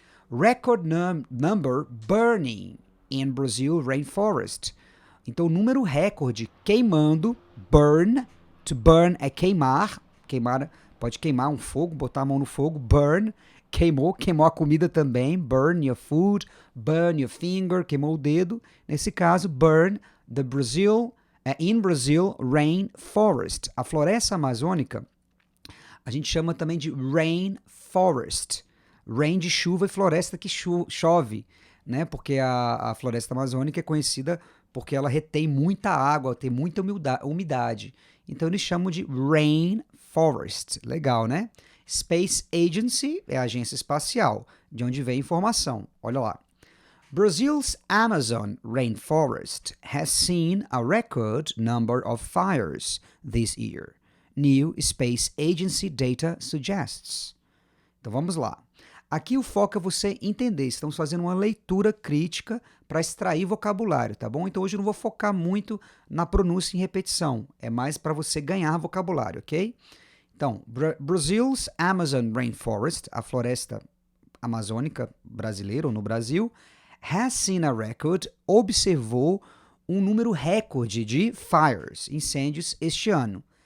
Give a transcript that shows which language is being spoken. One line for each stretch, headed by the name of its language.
English: Record number burning in Brazil rainforest.
Portuguese: Então o número recorde queimando, burn, to burn é queimar, pode queimar um fogo, botar a mão no fogo, burn, queimou a comida também,
English: burn your food, burn your finger,
Portuguese: queimou o dedo. Nesse caso,
English: burn the Brazil, in Brazil rainforest.
Portuguese: A floresta amazônica a gente chama também de rainforest. Rain de chuva e floresta que chove, né? Porque a floresta amazônica é conhecida porque ela retém muita água, tem muita umidade. Então eles chamam de rainforest. Legal, né? Space Agency é a agência espacial, de onde vem a informação. Olha lá.
English: Brazil's Amazon rainforest has seen a record number of fires this year. New Space Agency data suggests.
Portuguese: Então vamos lá. Aqui o foco é você entender. Estamos fazendo uma leitura crítica para extrair vocabulário, tá bom? Então hoje eu não vou focar muito na pronúncia e repetição. É mais para você ganhar vocabulário, ok? Então,
English: Brazil's Amazon Rainforest,
Portuguese: a floresta amazônica brasileira ou no Brasil,
English: has seen a record,
Portuguese: observou um número recorde de fires, incêndios este ano.